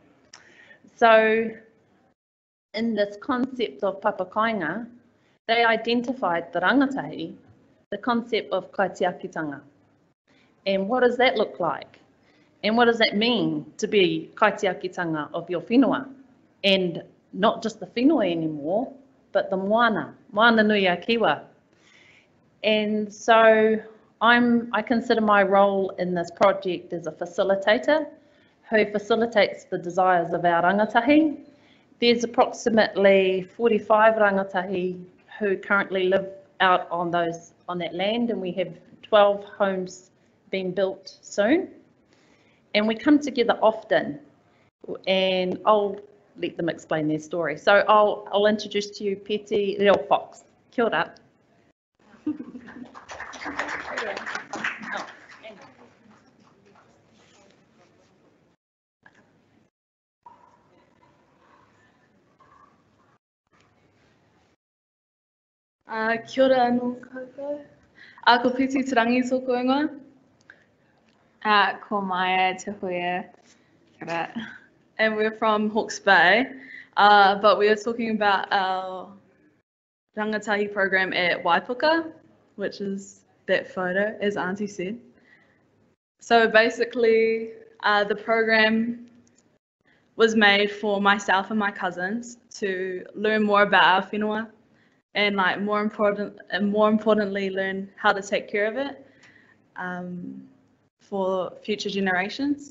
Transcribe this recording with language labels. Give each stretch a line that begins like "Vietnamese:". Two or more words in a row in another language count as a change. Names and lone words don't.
English: So in this concept of papakainga, they identified the rangatahi, the concept of kaitiakitanga. And what does that look like? And what does that mean to be kaitiakitanga of your whenua? And not just the whenua anymore, but the
Māori: moana nui a kiwa.
English: And so I consider my role in this project as a facilitator who facilitates the desires of our rangatahi. There's approximately 45 rangatahi who currently live out on that land, and we have 12 homes being built soon. And we come together often, and I'll let them explain their story. So I'll introduce to you Peti Reo Fox.
Māori: Kia ora. Kia ora anō koutou. Ko Piti te rangi tōku ingoa. Ko Maia te huia. Kia ora.
English: And we're from Hawke's Bay, but we are talking about our rangatahi program at Waipuka, which is that photo, as Auntie said. So basically, the program was made for myself and my cousins to learn more about our whenua and more importantly, learn how to take care of it for future generations.